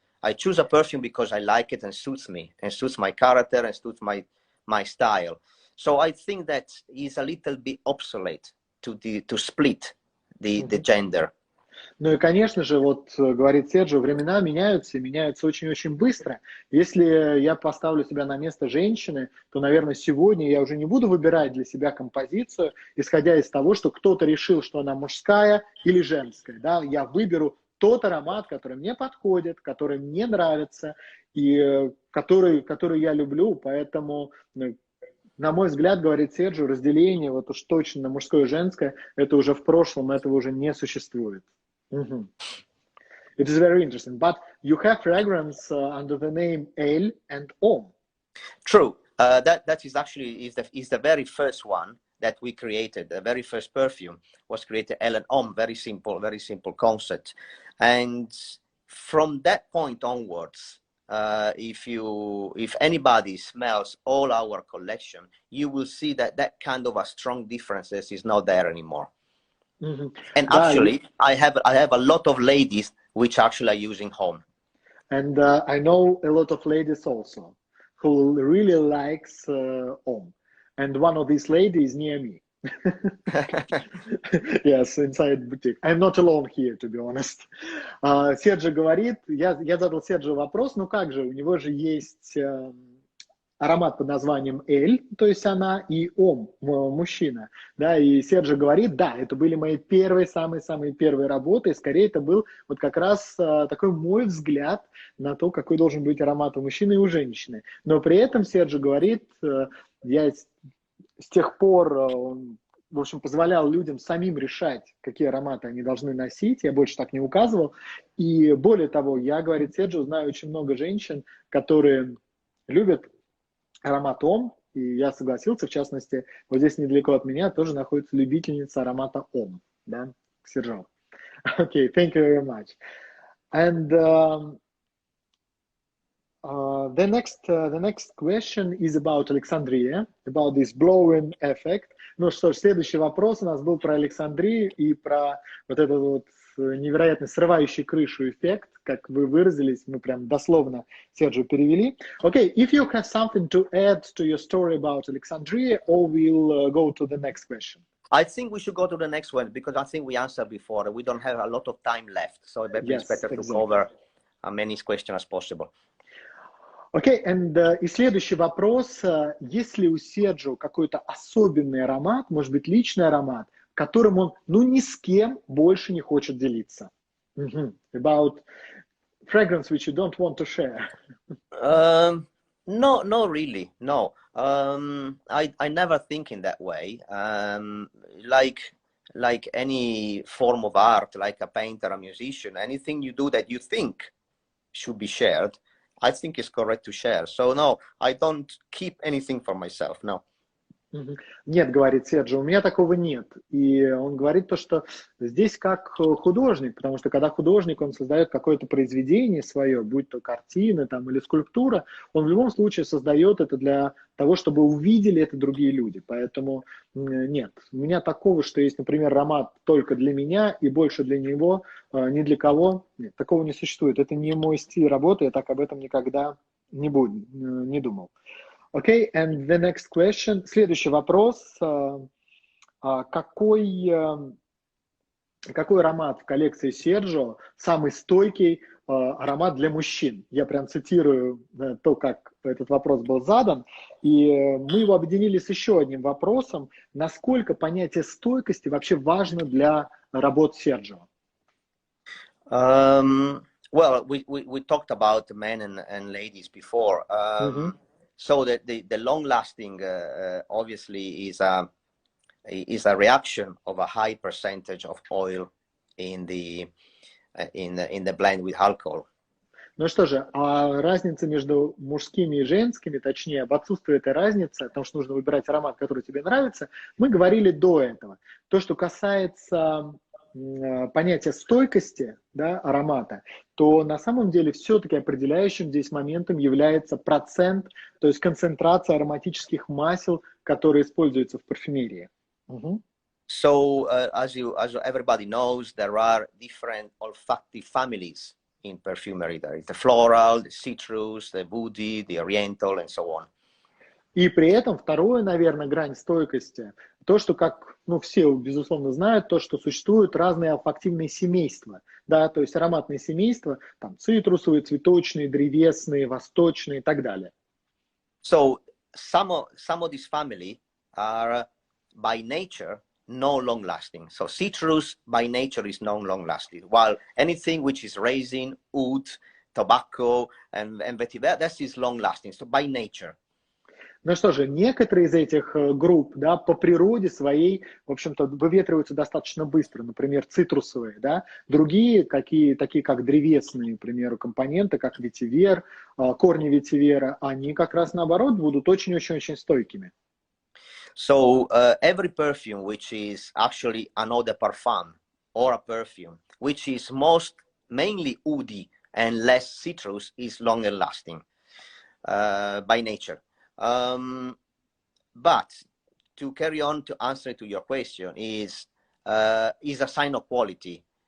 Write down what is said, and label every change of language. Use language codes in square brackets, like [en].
[en] I choose a perfume because I like it and suits me, and suits my character, and suits my style. So I think that is a little bit obsolete to split the gender. [ru] Ну и, конечно же, вот, говорит Серджо, времена меняются, и меняются очень-очень быстро. Если я поставлю себя на место женщины, то, наверное, сегодня я уже не буду выбирать для себя композицию, исходя из того, что кто-то решил, что она мужская или женская. Да? Я выберу тот аромат, который мне подходит, который мне нравится, и который я люблю. Поэтому, на мой взгляд, говорит Серджо, разделение вот уж точно на мужское и женское, это уже в прошлом, этого уже не существует. [en] It is very interesting. But you have fragrance under the name El and Om. True. That is actually the very first one that we created. The very first perfume was created El and Om. Very simple concept. And from that point onwards, if anybody smells all our collection, you will see that kind of a strong differences is not there anymore. Mm-hmm. And actually, I have a lot of ladies which actually are using Home. And I know a lot of ladies also who really likes Om. And one of these ladies near me. Yes, inside boutique. I'm not alone here, to be honest. [ru] Серджо говорит, я задал Серджо вопрос, ну как же, у него же есть аромат под названием Эль, то есть она, и Ом, мужчина. Да, и Серджо говорит, да, это были мои самые первые работы, и скорее это был вот как раз такой мой взгляд на то, какой должен быть аромат у мужчины и у женщины. Но при этом Серджо говорит, я с тех пор, он, в общем, позволял людям самим решать, какие ароматы они должны носить, я больше так не указывал. И более того, я, говорит Серджо, знаю очень много женщин, которые любят аромат Ом, и я согласился, в частности, вот здесь недалеко от меня тоже находится любительница аромата Ом, да, Xerjoff. [en] Okay, thank you very much. And the next question is about Alexandria, about this blowing effect. [ru] Ну что ж, следующий вопрос у нас был про Александрию и про вот этот вот невероятно срывающий крышу эффект, как вы выразились, мы прям дословно Серджо перевели. [en] Okay, if you have something to add to your story about Alexandria, or we'll go to the next question. I think we should go to the next one because I think we answered before. We don't have a lot of time left, so it's better to cover as many questions as possible. [ru] Окей, и следующий вопрос. Есть ли у Серджо какой-то особенный аромат, может быть, личный аромат, которым он, ну, ни с кем больше не хочет делиться? [en] About fragrance which you don't want to share. No, really, no. I never think in that way. Like any form of art, like a painter, a musician, anything you do that you think should be shared, I think it's correct to share. So no, I don't keep anything for myself, no. [ru] Нет, говорит Серджо, у меня такого нет. И он говорит то, что здесь как художник, потому что когда художник, он создает какое-то произведение свое, будь то картина там, или скульптура, он в любом случае создает это для того, чтобы увидели это другие люди. Поэтому нет, у меня такого, что есть, например, аромат только для меня и больше для него, ни для кого, нет, такого не существует. Это не мой стиль работы, я так об этом никогда не думал. [en] Okay, and the next question. [ru] Следующий вопрос. Какой аромат в коллекции Серджо самый стойкий аромат для мужчин? Я прям цитирую то, как этот вопрос был задан. И мы его объединили с еще одним вопросом. Насколько понятие стойкости вообще важно для работ Серджо? [en] Well, we talked about men and ladies before. So the long-lasting obviously is a reaction of a high percentage of oil in the blend with alcohol. [ru] Ну что же, а разница между мужскими и женскими, точнее, об отсутствии этой разницы, потому что нужно выбирать аромат, который тебе нравится, мы говорили до этого. То, что касается понятия стойкости, да, аромата, то на самом деле все-таки определяющим здесь моментом является процент, то есть концентрация ароматических масел, которые используются в парфюмерии. [en] So, as everybody knows, there are different olfactive families in perfumery. There is the floral, the citrus, the woody, the oriental, and so on. [ru] И при этом второе, наверное, грань стойкости, то, что, как все, безусловно, знают, то, что существуют разные олфактивные семейства, да, то есть ароматные семейства, там, цитрусовые, цветочные, древесные, восточные и так далее. [en] So, some of these family are by nature no long-lasting. So, citrus by nature is no long-lasting, while anything which is resin, oud, tobacco, and vetiver, that is long-lasting, so by nature. [ru] Ну что же, некоторые из этих групп, да, по природе своей, в общем-то, выветриваются достаточно быстро, например, цитрусовые, да, другие, такие как древесные, к примеру, компоненты, как ветивер, корни ветивера, они как раз наоборот будут очень-очень-очень стойкими. [en] So every perfume which is actually an eau de parfum or a perfume, which is mainly woody and less citrus, is longer lasting by nature. But to carry on to answer to your question is a sign of quality?